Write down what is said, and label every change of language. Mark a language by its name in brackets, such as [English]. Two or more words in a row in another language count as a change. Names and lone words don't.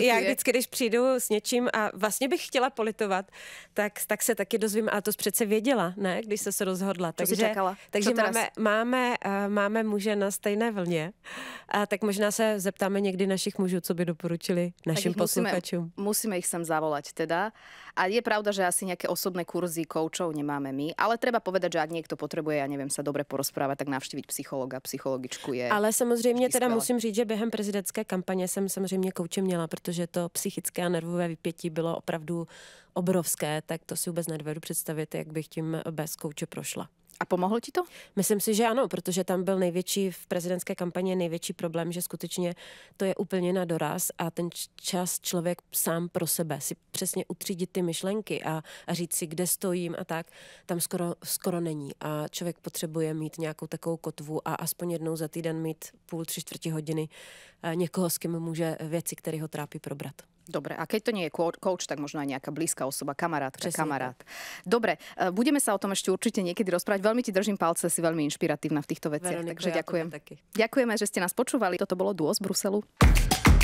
[Czech] Já vždycky, když přijdu s něčím a vlastně bych chtěla politovat, tak se taky dozvím, a to jsi přece věděla, ne? Když se rozhodla. Co jsi čakala? Takže máme muže na stejné vlně, a tak možná se zeptáme někdy našich mužů, co by doporučili našim posluchačům. [Slovak] Musíme ich sem zavolať teda. A je pravda, že asi nejaké osobné kurzy koučov nemáme my, ale treba povedať, že ak niekto potrebuje, ja neviem, sa dobre porozprávať, tak navštíviť psychologa, psychologičku je. [Czech] Ale samozřejmě teda skvěle. musím říct, že během prezidentské kampaně jsem samozřejmě kouče měla, protože to psychické a nervové vypětí bylo opravdu obrovské, tak to si vůbec nedovedu představit, jak bych tím bez kouče prošla. [Slovak] A pomohlo ti to? [Czech] Myslím si, že ano, protože tam byl v prezidentské kampani největší problém, že skutečně to je úplně na doraz a ten čas člověk sám pro sebe si přesně utřídit ty myšlenky a říct si, kde stojím a tak, tam skoro není. A člověk potřebuje mít nějakou takovou kotvu a aspoň jednou za týden mít půl, 3/4 hodiny někoho, s kým může věci, které ho trápí, probrat. [Slovak] Dobre, a keď to nie je coach, tak možno aj nejaká blízka osoba, kamarátka, Presne kamarát. Dobre, budeme sa o tom ešte určite niekedy rozprávať. Veľmi ti držím palce, si veľmi inšpiratívna v týchto veciach, Veronika, takže ja ďakujem. [Czech] taky. [Slovak] Ďakujeme, že ste nás počúvali. Toto bolo Duo z Bruselu.